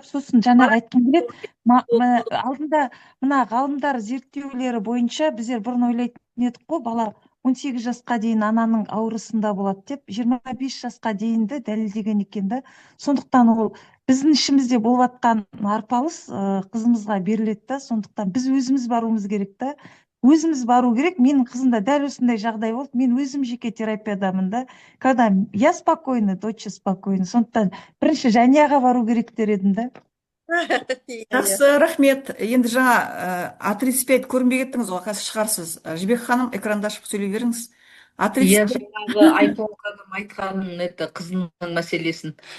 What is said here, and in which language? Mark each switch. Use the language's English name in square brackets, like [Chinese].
[Kazakh] Сосын жаңа айтқым келеді, алдында мына ғалымдар зерттеулері бойынша біздер бұрын ойлайтын едік қой, бала 18 жасқа дейін ананың аурысында болады деп, 25 жасқа дейінді дәлелдеген екен да. Сондықтан ол біздің ішімізде болып жатқан арпалыс қызымызға беріледі да. Сондықтан біз өзіміз баруымыз керек та. Өзіміз бару керек. Менің қызымда дәл осындай жағдай болды. Мен өзім жеке терапиядамын да. [Russian] Когда я спокойна, дочь спокойна. [Kazakh] Сондықтан бірінші Жанияға бару керек дер едім да. Жақсы, рахмет. Енді жаңа А35 көрінбей кеттіңіз ғой, қазір шығарсыз. Жібек ханым, экранды ашып сөйлей беріңіз. Жаңағы айтылғаным айтқаным это қызының мәселесін.